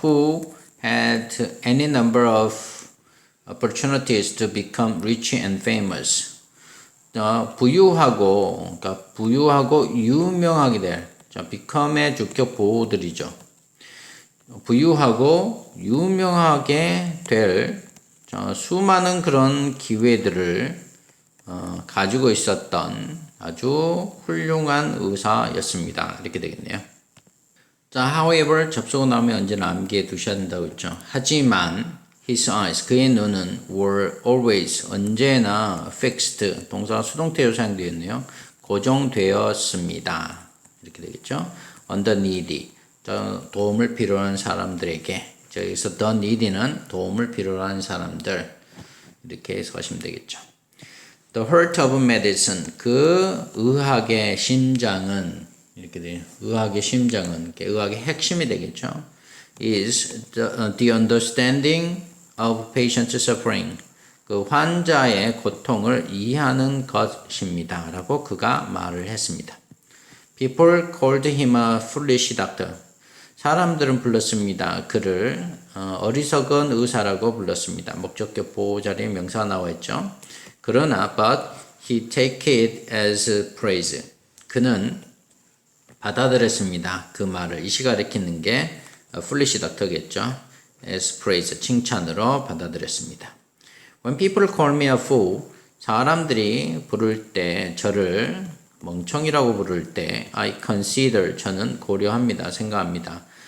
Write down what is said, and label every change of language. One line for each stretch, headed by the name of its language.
English: Who had any number of opportunities to become rich and famous.
Korean: 부유하고 유명하게 될, 자, become의 주격 보호들이죠. 부유하고 유명하게 될 수많은 그런 기회들을 가지고 있었던 아주 훌륭한 의사였습니다. 이렇게 되겠네요. 자, however 접속어 나오면 언제나 암기해 두셔야 된다고 했죠. 하지만
English: his eyes
Korean: 그의 눈은
English: were always
Korean: 언제나 fixed 동사가 수동태로 사용되어 있네요. 고정되었습니다. 이렇게 되겠죠.
English: on the needy
Korean: 도움을 필요한 사람들에게 여기서
English: the needy
Korean: 는 도움을 필요한 사람들 이렇게 해석하시면 되겠죠.
English: The heart of medicine
Korean: 그 의학의 심장은 이렇게 돼요. 의학의 심장은 의학의 핵심이 되겠죠.
English: is the understanding of patient's suffering
Korean: 그 환자의 고통을 이해하는 것입니다. 라고 그가 말을 했습니다.
English: People called him a foolish doctor.
Korean: 사람들은 불렀습니다. 그를 어리석은 의사라고 불렀습니다. 목적격 보호자리에 명사가 나와 있죠. 그러나
English: but he take it as praise.
Korean: 그는 받아들였습니다. 그 말을 이시 가리키는 게 foolish doctor겠죠.
English: as praise,
Korean: 칭찬으로 받아들였습니다.
English: When people call me a fool,
Korean: 사람들이 부를 때, 저를 멍청이라고 부를 때,
English: I consider,
Korean: 저는 고려합니다, 생각합니다.